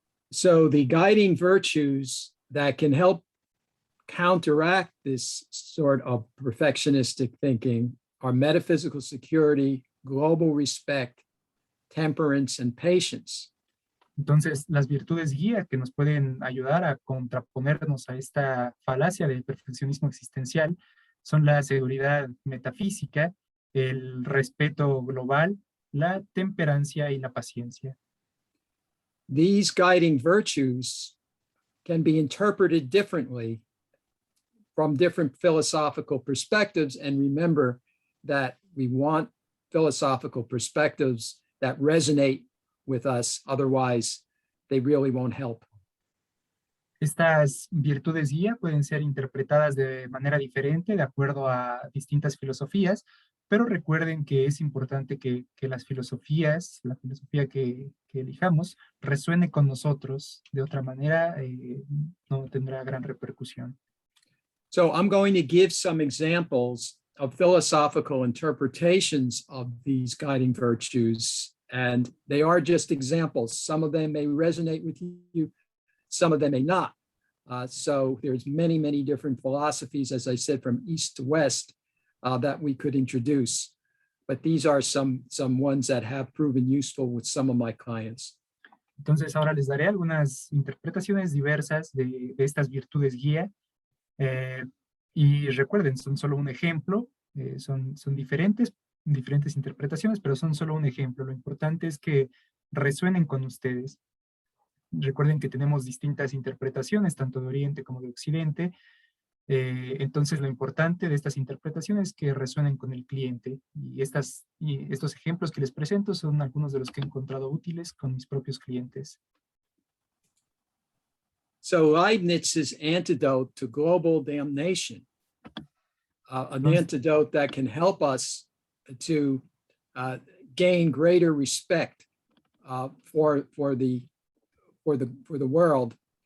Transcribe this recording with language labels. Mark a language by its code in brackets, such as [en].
[en] So the guiding virtues that can help counteract this sort of perfectionistic thinking are metaphysical security, global respect, temperance, and patience. [es] Entonces, las virtudes guía que nos pueden ayudar a contraponernos a esta falacia del perfeccionismo existencial son la seguridad metafísica, el respeto global, la temperancia y la paciencia. [en] These guiding virtues can be interpreted differently from different philosophical perspectives. And remember that we want philosophical perspectives that resonate with us. Otherwise, they really won't help. [es] Estas virtudes guía pueden ser interpretadas de manera diferente de acuerdo a distintas filosofías, pero recuerden que es importante que las filosofías, la filosofía que elijamos, resuene con nosotros. De otra manera, no tendrá gran repercusión. [en] So I'm going to give some examples of philosophical interpretations of these guiding virtues, and they are just examples. Some of them may resonate with you, some of them may not. So there's many, many different philosophies, as I said, from east to west that we could introduce. But these are some ones that have proven useful with some of my clients. [es] Entonces ahora les daré algunas interpretaciones diversas de estas virtudes guía. Y recuerden, son solo un ejemplo, son diferentes interpretaciones, pero son solo un ejemplo. Lo importante es que resuenen con ustedes. Recuerden que tenemos distintas interpretaciones, tanto de Oriente como de Occidente. Entonces, lo importante de estas interpretaciones es que resuenen con el cliente. Y estos ejemplos que les presento son algunos de los que he encontrado útiles con mis propios clientes. [en] So Leibniz's antidote to global damnation, an antidote that can help us to gain greater respect for the world.